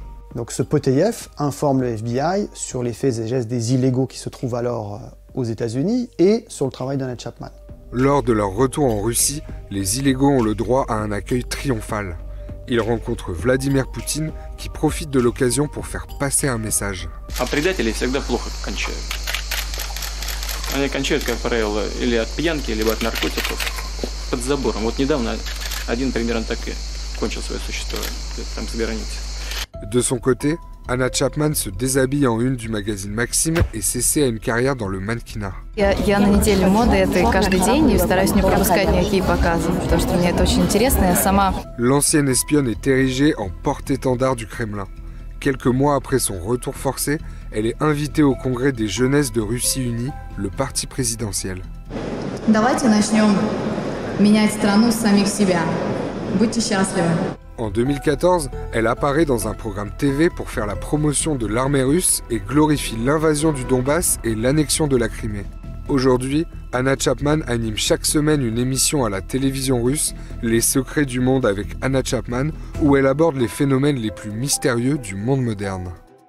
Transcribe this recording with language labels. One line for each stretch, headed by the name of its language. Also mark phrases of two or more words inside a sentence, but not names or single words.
French: Donc ce Poteyev informe le FBI sur les faits et gestes des illégaux qui se trouvent alors aux États-Unis et sur le travail d'Anna Chapman. Lors de leur retour en Russie, les illégaux ont le droit à un accueil triomphal. Ils rencontrent Vladimir Poutine qui profite de l'occasion pour faire passer un message.
Russian: А предатели всегда плохо кончают. Они кончают, как правило, или от пьянки, либо от наркотиков под забором. Вот недавно один примерно так и кончил свое существование, там с границы.
French: De son côté, Anna Chapman se déshabille en une du magazine Maxim et s'essaie à une carrière dans le mannequinat.
Russian: Я на неделе моды, это каждый день, и стараюсь не пропускать никакие показы, потому что мне это очень интересно, я сама...
French: L'ancienne espionne est érigée en porte-étendard du Kremlin. Quelques mois après son retour forcé, elle est invitée au congrès des jeunesses de Russie unie, le parti présidentiel.
Russian: Давайте начнем менять страну с самих себя. Будьте счастливы.
French: En 2014, elle apparaît dans un programme TV pour faire la promotion de l'armée russe et glorifie l'invasion du Donbass et l'annexion de la Crimée. Aujourd'hui, Anna Chapman anime chaque semaine une émission à la télévision russe, Les Secrets du Monde avec Anna Chapman, où elle aborde les phénomènes les plus mystérieux du monde moderne.